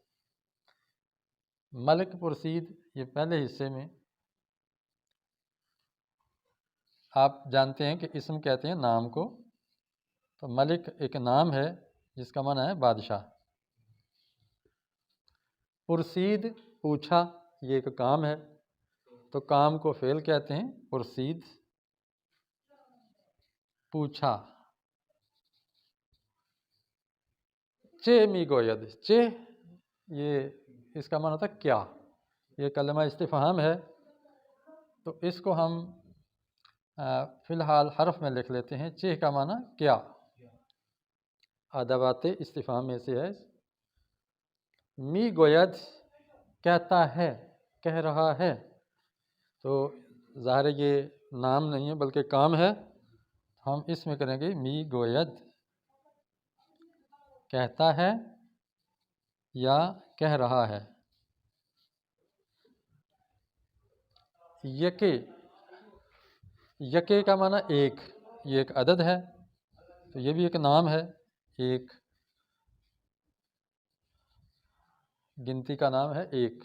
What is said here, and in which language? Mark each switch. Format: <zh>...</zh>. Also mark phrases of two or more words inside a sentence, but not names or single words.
<fa>ملک پرسید،</fa> <ur>یہ پہلے حصے میں آپ جانتے ہیں کہ اسم کہتے ہیں نام کو، تو ملک ایک نام ہے جس کا معنی ہے بادشاہ۔ پرسید، پوچھا، یہ ایک کام ہے، تو کام کو فعل کہتے ہیں پرسید، پوچھا۔</ur> <fa>چے می گوید،</fa> <ur>چے یہ اس کا معنی ہوتا ہے کیا، یہ کلمہ استفہام ہے، تو اس کو ہم فی الحال حرف میں لکھ لیتے ہیں۔ چے کا معنی کیا، ادوات استفہام میں سے ہے۔</ur> <fa>می گوید</fa> <ur>کہتا ہے، کہہ رہا ہے، تو ظاہر یہ نام نہیں ہے بلکہ کام ہے، ہم اس میں کریں گے</ur> <fa>می گوید،</fa> <ur>کہتا ہے یا کہہ رہا ہے۔ یکے، یکے کا معنی ایک، یہ ایک عدد ہے، تو یہ بھی ایک نام ہے، ایک گنتی کا نام ہے ایک۔</ur>